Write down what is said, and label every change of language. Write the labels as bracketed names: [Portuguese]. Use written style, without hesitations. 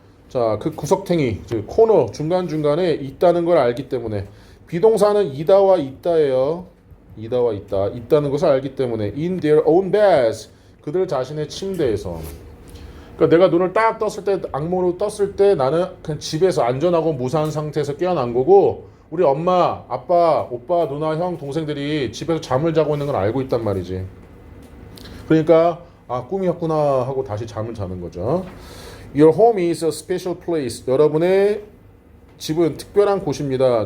[Korean] 자, 그 구석탱이, 즉 코너 중간중간에 있다는 걸 알기 때문에. 비동사는 이다와 있다예요. 이다와 있다는 것을 알기 때문에. [English] in their own beds, [Korean] 그들 자신의 침대에서. 그러니까 내가 눈을 딱 떴을 때, 악몽으로 떴을 때 나는 그냥 집에서 안전하고 무사한 상태에서 깨어난 거고, 우리 엄마, 아빠, 오빠, 누나, 형, 동생들이 집에서 잠을 자고 있는 걸 알고 있단 말이지. 그러니까 꿈이었구나 하고 다시 잠을 자는 거죠. [English] Your home is a special place, [Korean] 여러분의 집은 특별한 곳입니다.